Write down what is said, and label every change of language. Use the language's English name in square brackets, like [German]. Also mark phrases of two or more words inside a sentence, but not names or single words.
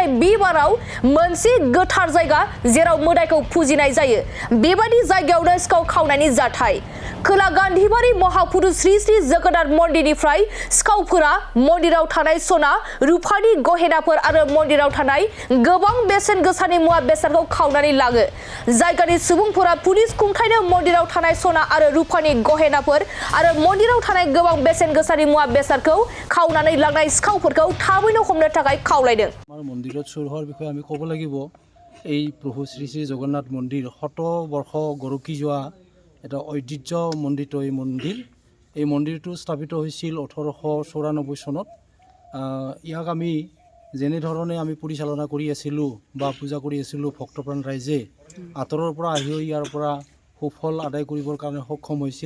[Bodo] बे बाराव मोनसे गोथार जायगा जेराव मोदायखौ फुजिनाय जायो बेबादि जायगायावनो सिखाव खावनायनि जाथाय खोला गान्धीबारि महापुरुष श्री श्री जगन्नाथ मन्दिरनिफ्राय सिखावफोरा मन्दिराव थानाय सना रुफानि गहेनाफोर आरो मन्दिराव थानाय गोबां बेसेन गोसानि मुवा बेसादखौ खावनानै लाङो जायगानि सुबुंफोरा पुलिस खुंथायनो मन्दिराव थानाय सना आरो रुफानि गहेनाफोर आरो मन्दिराव थानाय गोबां बेसेन गोसानि मुवा बेसादखौ खावनानै लांनाय सिखावफोरखौ थाबैनो हमनो थाखाय खावलायदों। [Assamese] আমাৰ মন্দিৰত চুৰ হোৱাৰ বিষয়ে আমি ক'ব লাগিব। এই প্ৰভু শ্ৰী শ্ৰী জগন্নাথ মন্দিৰ শতবৰ্ষ গৰকি যোৱা এটা ঐতিহ্যমণ্ডিত এই মন্দিৰটো স্থাপিত হৈছিল 1894 চনত। ইয়াক আমি যেনেধৰণে আমি পৰিচালনা কৰি আছিলোঁ বা পূজা কৰি আছিলোঁ ভক্তপ্ৰাণ ৰাইজে আঁতৰৰ পৰা আহিও ইয়াৰ পৰা সুফল আদায় কৰিবৰ কাৰণে সক্ষম হৈছিল।